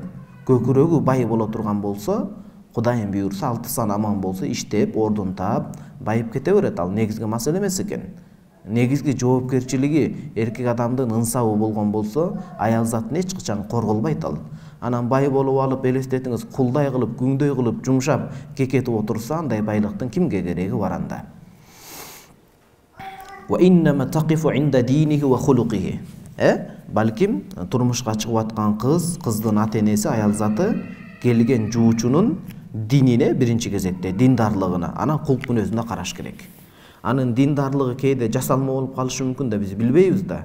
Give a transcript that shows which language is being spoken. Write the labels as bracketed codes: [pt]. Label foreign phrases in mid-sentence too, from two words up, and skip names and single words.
[ky] Көкүрөгү бай боло турган болсо, Кудайым буйрса, 6 сан аман болсо, иштеп, ордун таап, байып кете берет. Ал негизги маселе эмес экен. Негизги жоопкерчилиги эркек адамдын ынсабы болгон болсо, аял затын эч качан корголбойт ал. Анан бай болуп алып, элестетиңиз, кулдай кылып, күңдөй кылып, жумшап, кекетип отурса, андай байлыктын кимге кереги бар анда? [ar] وإنما تقف عند دينه وخلقه. [ky] Балким турмушка чыгып аткан кыздын ата-энеси, аял заты келген жуучунун динине биринчи кезекте, диндарлыгына, анан кулк мүнөзүнө караш керек. Анын диндарлыгы кээде жасалма болуп калышы мүмкүн да, биз билбейбиз да.